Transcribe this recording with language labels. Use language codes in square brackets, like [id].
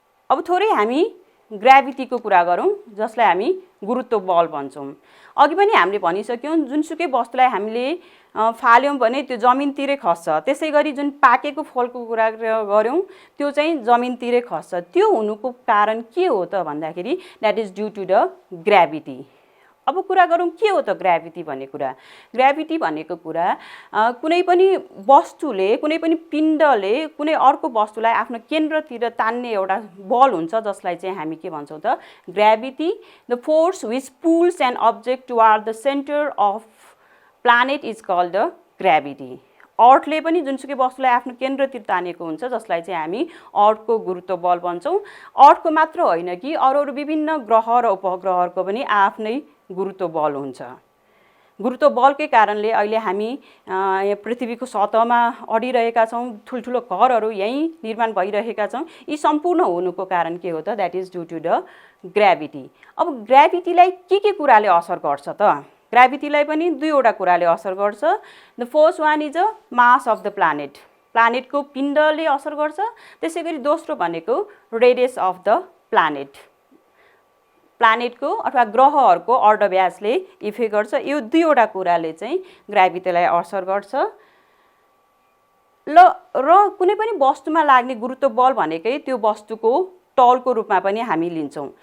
[ne] अब थोरै हामी ग्राभिटीको कुरा गरौँ, जसलाई हामी गुरुत्व बल भन्छौँ। अघि पनि हामीले भनिसक्यौँ, जुनसुकै वस्तुलाई हामीले फाल्यौँ भने त्यो जमिनतिरै खस्छ। त्यसैगरी जुन पाकेको फलको कुरा गर्यौँ त्यो चाहिँ जमिनतिरै खस्छ। त्यो हुनुको कारण के हो त भन्दाखेरि [en] That is due to the gravity. [ne] अब कुरा गरौँ के हो त ग्राभिटी भन्ने कुरा। ग्राभिटी भनेको कुरा कुनै पनि वस्तुले, कुनै पनि पिण्डले कुनै अर्को वस्तुलाई आफ्नो केन्द्रतिर तान्ने एउटा बल हुन्छ, जसलाई चाहिँ हामी के भन्छौँ त gravity. [en] The force which pulls an object toward the centre of planet is called the gravity. [ne] अर्थले पनि जुनसुकै वस्तुलाई आफ्नो केन्द्रतिर तानेको हुन्छ, जसलाई चाहिँ हामी अर्थको गुरुत्व बल भन्छौँ। अर्थको मात्र होइन कि अरू विभिन्न ग्रह र उपग्रहहरूको पनि आफ्नै गुरुत्व बल हुन्छ। गुरुत्व बलकै कारणले अहिले हामी पृथ्वीको सतहमा अडिरहेका छौँ, ठुल्ठुलो घरहरू यहीँ निर्माण भइरहेका छौँ। यी सम्पूर्ण हुनुको कारण के हो त, [en] That is due to the gravity. [ne] अब ग्राभिटीलाई के कुराले असर गर्छ त? ग्राभिटीलाई पनि 2वटा कुराले असर गर्छ। [en] The first one is a mass of the planet. [ne] प्लानेटको पिण्डले असर गर्छ। त्यसैगरी दोस्रो भनेको [en] Radius of the planet. [ne] प्लानेटको अथवा ग्रहहरूको अर्धव्यासले इफेक्ट गर्छ। यो 2वटा कुराले चाहिँ ग्राभिटीलाई असर गर्छ। र कुनै पनि वस्तुमा लाग्ने गुरुत्व बल भनेकै त्यो वस्तुको टलको रूपमा पनि हामी लिन्छौँ।